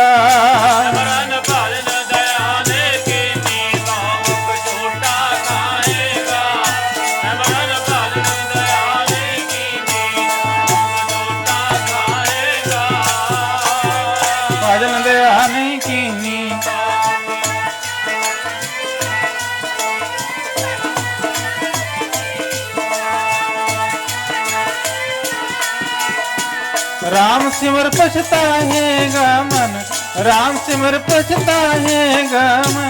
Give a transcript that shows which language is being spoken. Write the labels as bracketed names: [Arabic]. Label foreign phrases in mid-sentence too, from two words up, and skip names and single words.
[Punjabi] ਸਿਮਰਨ ਭਜਨ ਦਇਆ ਨਹੀਂ ਕੀਤੀ, ਤਉ ਮੁਖ ਚੋਟਾਂ ਖਾਹੇਗਾ। ਸਿਮਰਨ ਭਜਨ ਦਇਆ ਨਹੀਂ ਕੀਤੀ, ਤਉ ਮੁਖ ਚੋਟਾਂ ਖਾਹੇਗਾ। ਭਜਨ ਦਇਆ ਨਹੀਂ ਕੀਨੀ, [Hindi] राम सिमर पछताएगा मन, राम सिमर पछताएगा मन।